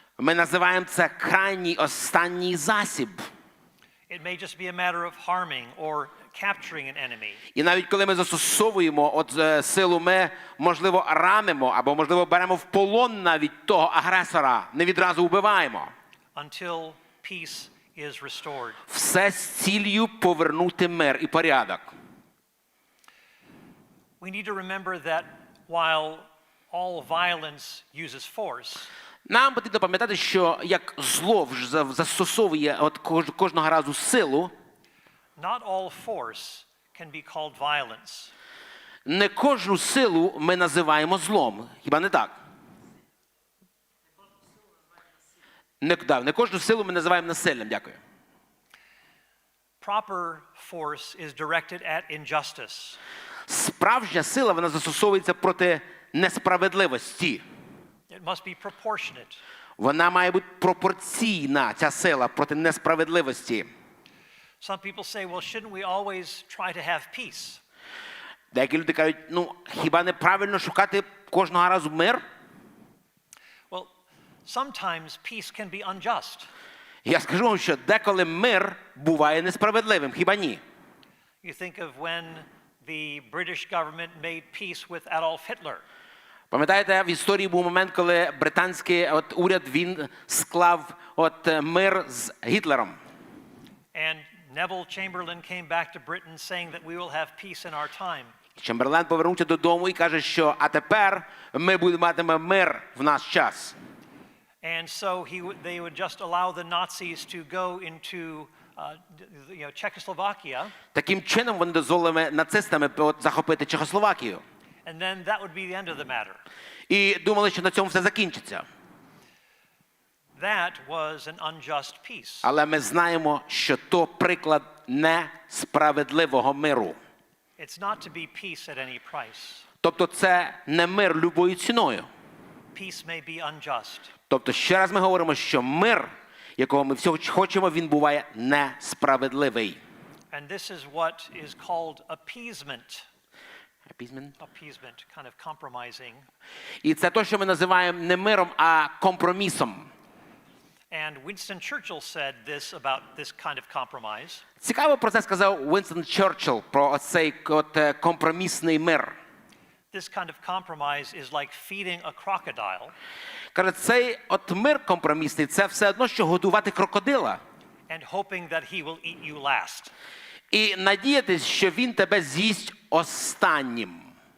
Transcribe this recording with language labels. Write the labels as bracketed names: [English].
[Ukrainian] Ми називаємо це крайній останній засіб. [English] It may just be a matter of harming or capturing an enemy. [Ukrainian] І навіть коли ми застосовуємо силу, ми, можливо, ранимо, або, можливо, беремо в полон навіть того агресора, не відразу вбиваємо. [English] Until peace is restored. [Ukrainian] Все з ціллю повернути мир і порядок. [English] We need to remember that while all violence uses force, [Ukrainian] Нам потрібно пам'ятати, що як зло застосовує кожного разу силу, [English] not all force can be called violence. [Ukrainian] не кожну силу ми називаємо злом. Хіба не так? Не кожну силу ми називаємо насиллям. Дякую. [English] Proper force is directed at injustice. [Ukrainian] Справжня сила, вона застосовується проти несправедливості. [English] It must be proportionate. [Ukrainian] Вона має бути пропорційна, ця сила, проти несправедливості. [English] Some people say, well, shouldn't we always try to have peace? [Ukrainian] Деякі люди кажуть, хіба не правильно шукати кожного разу мир? [English] Well, sometimes peace can be unjust. [Ukrainian] Я скажу вам, що деколи мир буває несправедливим, хіба ні? [English] You think of when the British government made peace with Adolf Hitler. [Ukrainian] Пам'ятаєте, в історії був момент, коли британський уряд, він склав мир з Гітлером. [English] And Neville Chamberlain came back to Britain saying that we will have peace in our time. [Ukrainian] Чемберлен повернувся додому і каже, що а тепер ми матимемо мир в наш час. [English] And so they would just allow the Nazis to go into Czechoslovakia, [Ukrainian] Таким чином вони дозволили нацистам захопити Чехословакію. [English] and then that would be the end of the matter. [Ukrainian] І думали, що на цьому все закінчиться. [English] That was an unjust peace. [Ukrainian] Але ми знаємо, що то приклад несправедливого миру. [English] It's not to be peace at any price. [Ukrainian] Тобто це не мир любою ціною. [English] Peace may be unjust. [Ukrainian] Тобто ще раз ми говоримо, що мир, якого ми всі хочемо, він буває несправедливий. [English] And this is what is called appeasement. Appeasement? Appeasement, kind of compromising. [Ukrainian] І це те, що ми називаємо не миром, а компромісом. [English] And Winston Churchill said this about this kind of compromise. [Ukrainian] Цікаво про це сказав Вінстон Черчилль, про цей компромісний мир. [English] This kind of compromise is like feeding a crocodile. [Ukrainian] Каже, цей мир компромісний – це все одно, що годувати крокодила. [English] And hoping that he will eat you last. [Ukrainian] І надіятись, що він тебе з'їсть останнім.